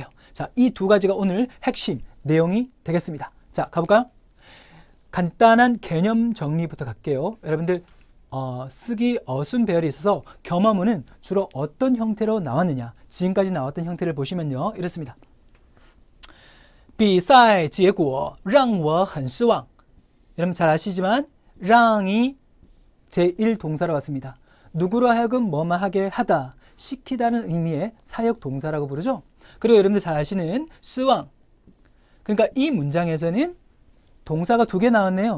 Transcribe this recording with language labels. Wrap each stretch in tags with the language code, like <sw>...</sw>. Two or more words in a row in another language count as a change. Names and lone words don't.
<ko>자, 이 두 가지가 오늘 핵심 내용이 되겠습니다. 자, 가볼까요? 간단한 개념 정리부터 갈게요. 여러분들 쓰기 어순 배열이 있어서 겸어문은 주로 어떤 형태로 나왔느냐, 지금까지 나왔던 형태를 보시면요, 이렇습니다.</ko> <zh>比赛结果让我很失望.</zh> <ko>여러분 잘 아시지만 랑이 제1동사로 왔습니다. 누구로 하여금 뭐만 하게 하다, 시키다는 의미의 사역 동사라고 부르죠. 그리고 여러분들 잘 아시는 스왕, 그러니까 이 문장에서는 동사가 두 개 나왔네요.</ko>